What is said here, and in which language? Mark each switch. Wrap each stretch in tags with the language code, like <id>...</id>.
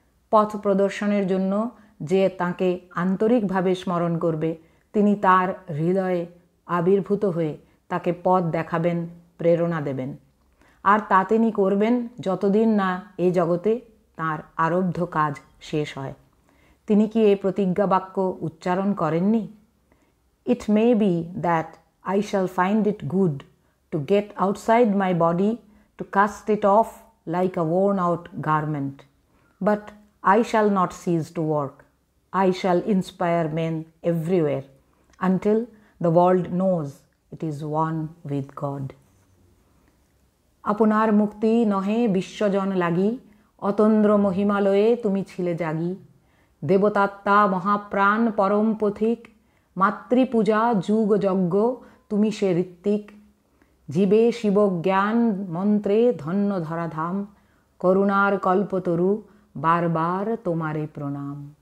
<bn>পথ প্রদর্শনের জন্য যে তাঁকে আন্তরিকভাবে স্মরণ করবে, তিনি তার হৃদয়ে আবির্ভূত হয়ে তাকে পথ দেখাবেন, প্রেরণা দেবেন। আর তা তিনি করবেন যতদিন না এ জগতে তাঁর আরব্ধ কাজ শেষ হয়। তিনি কি এই প্রতিজ্ঞা বাক্য উচ্চারণ করেননি?</bn> <en>It may be that I shall find it good to get outside my body, to cast it off like a worn-out garment. But I shall not cease to work. I shall inspire men everywhere until the world knows it is one with God.</en> <bn>আপনার মুক্তি নহে বিশ্বজন লাগি, অতন্দ্র মহিমালয়ে তুমি ছিলে জাগি। দেবতাত্মা মহাপ্রাণ পরম পথিক, মাতৃপূজা যুগ যজ্ঞ তুমি সে ঋত্বিক। জীবে শিবজ্ঞান মন্ত্রে ধন্য ধরাধাম, করুণার কল্পতরু বারবার তোমারে প্রণাম।</bn>